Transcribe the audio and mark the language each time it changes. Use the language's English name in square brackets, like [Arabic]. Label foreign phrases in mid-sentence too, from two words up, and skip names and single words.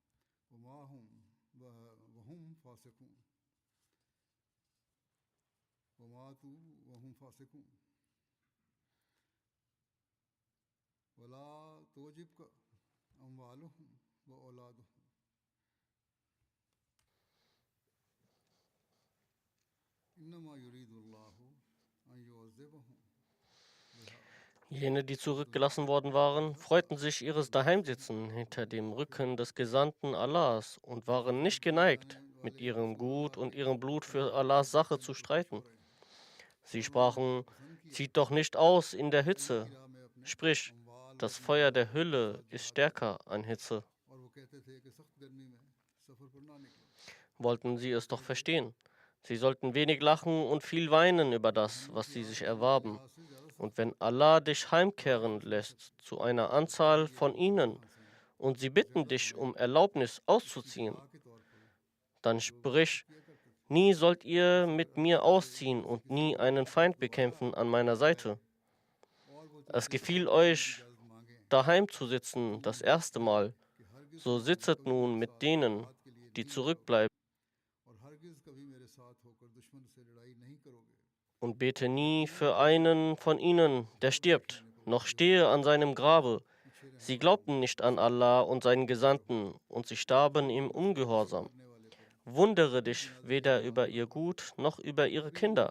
[Arabic] وهم فاسقون ولا تعجبك أموالهم وأولادهم إنما يريد الله أن يعذبهم [German] jene, die zurückgelassen worden waren, freuten sich ihres Daheimsitzen hinter dem Rücken des Gesandten Allahs und waren nicht geneigt, mit ihrem Gut und ihrem Blut für Allahs Sache zu streiten. Sie sprachen, zieht doch nicht aus in der Hitze. Sprich, das Feuer der Hölle ist stärker an Hitze. [Urdu] اور وہ کہتے تھے کہ سخت گرمی میں سفر پر نہ نکلو [German] Wollten sie es doch verstehen. Sie sollten wenig lachen und viel weinen über das, was sie sich erwarben. Und wenn Allah dich heimkehren lässt zu einer Anzahl von ihnen und sie bitten dich um Erlaubnis auszuziehen, dann sprich, nie sollt ihr mit mir ausziehen und nie einen Feind bekämpfen an meiner Seite. Es gefiel euch, daheim zu sitzen, das erste Mal. So sitzet nun mit denen, die zurückbleiben, [Urdu] اور ہرگز کبھی میرے ساتھ ہو کر دشمن سے لڑائی نہیں کرو گے [German] und bete nie für einen von ihnen, der stirbt, noch stehe an seinem Grabe. Sie glaubten nicht an Allah und seinen Gesandten, und sie starben im Ungehorsam. Wundere dich weder über ihr Gut noch über ihre Kinder.